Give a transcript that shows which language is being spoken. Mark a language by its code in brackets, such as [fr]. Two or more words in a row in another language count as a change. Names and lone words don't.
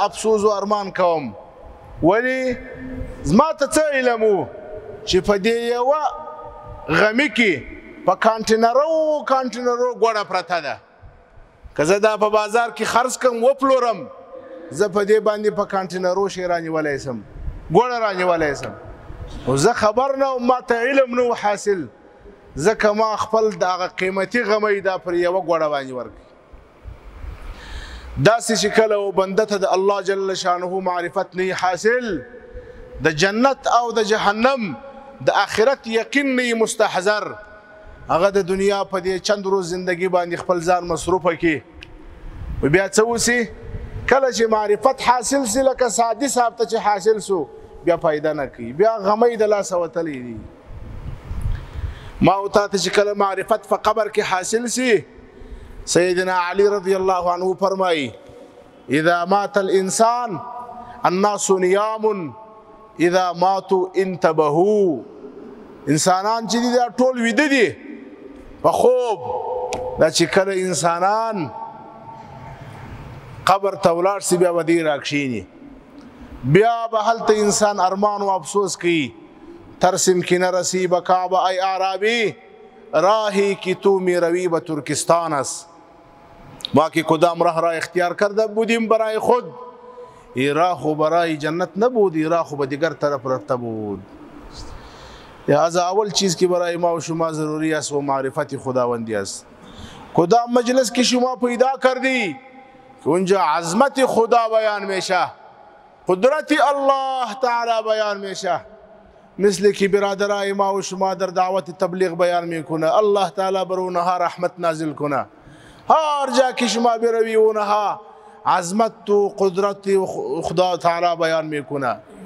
[ps] افسوس و ارمان کوم ولې زما ته څه علم و چې په دې یوه غمي کې په کانټینرو ګوړه پرته ده که زه دا په بازار کې خرڅ کړم وپلورم زه په دې باندې په کانټینرو شی رانیولی سم ګوړه رانیولی سم او زه خبر نه وم ما ته علم نه و حاصل ځکه ما خپل د هغه قیمتي غمی دا پر یوه ګوړه باندې ورکړي داسې چې کله و بنده ته د الله [ar] جل شانه [ps] معرفت نه حاصل د جنت او د جهنم د آخرت یقین نه مستحضر هغه د دنیا په دې چند روز زندگی باندې خپل ځان مصروفه کړي بیا څه وسي کله چې معرفت حاصل سي لکه سادي صاحب ته چې حاصل سو بیا فایده نه کوي بیا غمی د لاسه وتلی دي ما او تا ته چې کله معرفت په قبر کې حاصل سي سیدنا علی [ar] رضی الله عنه [ps] فرمایي [ar] اذا مات الانسان الناس نيام اذا ماتوا انتبهوا [ps] انسانان چې دي دا ټول ویده دي په خوب دا چې کله انسانان قبر ته ولاړ سي بیا به دې راکښیني بیا به هلته انسان ارمان و افسوس کوي [fa] ترسم کی نرسی بکعب ای اعرابی راهی کی تو می روی به ترکستان است ما که کدام راه را اختیار کرده بودیم برای خود ای راه خو برای جنت نبود ای راه خو به دیگر طرف رفته بود لہذا اول چیز که برای ما و شما ضروری است و معرفت خداوندی است کدام مجلس که شما پیدا کردی که اونجا عظمت خدا بیان میشه قدرت الله تعالی بیان میشه مثل که برادرای ما و شما در دعوت تبلیغ بیان میکنه الله تعالی بر اونها رحمت نازل کنه هر جا که شما بروی اونها عظمت و قدرت خدا تعالی بیان میکنه